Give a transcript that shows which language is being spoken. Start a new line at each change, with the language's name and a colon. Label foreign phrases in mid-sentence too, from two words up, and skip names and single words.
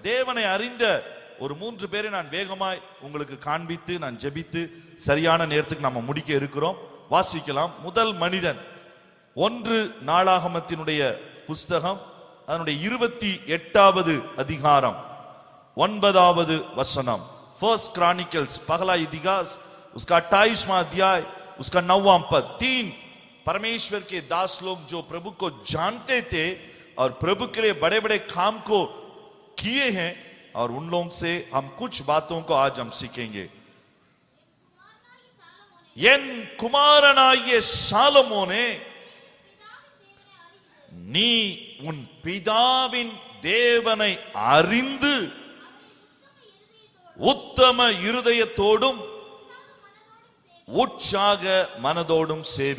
Tamil: தேவனை அறிந்த ஒரு 3 பேரை நான் வேகமாய் உங்களுக்கு காண்பித்து நான் ஜெபித்து சரியான நேரத்துக்கு நம்ம முடிக்க இருக்கிறோம். வாசிக்கலாம். முதல் மனிதன் 1 நாளாகமத்தினுடைய புஸ்தகம் அதனுடைய 28வது அதிகாரம் 9வது வசனம்.
Hindi: फर्स्ट क्रॉनिकल्स पहला इतिहास उसका 28वां अध्याय उसका 9वां पद. 3 परमेश्वर के दास लोग जो प्रभु को जानते थे और प्रभु के लिए बड़े बड़े काम को किए हैं, और उन लोगों से हम कुछ बातों को आज हम सीखेंगे.
Tamil: என் குமாரனாகிய சாலமோனே, நீ உன் பிதாவின் தேவனை அறிந்து உத்தம இருதயத்தோடும் உற்சாக மனதோடும் சேவி.